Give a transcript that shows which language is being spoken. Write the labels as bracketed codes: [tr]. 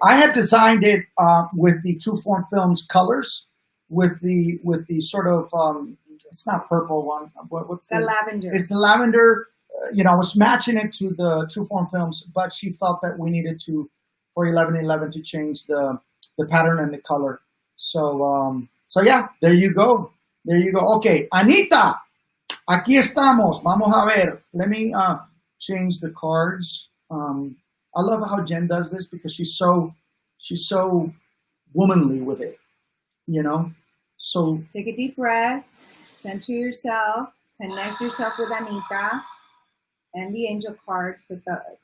[en] I had designed it with the True Form Films colors, with the sort of it's not purple one. What's the lavender? It's the lavender. I was matching it to the True Form Films, but she felt that we needed to, for 1111, to change the pattern and the color. So yeah, there you go. [es] Okay, Anita, aquí estamos. Vamos a ver. [en] Let me change the cards. I love how Jen does this because she's so womanly with it. So take a deep breath, center yourself, connect yourself with Anita. And the angel cards with the.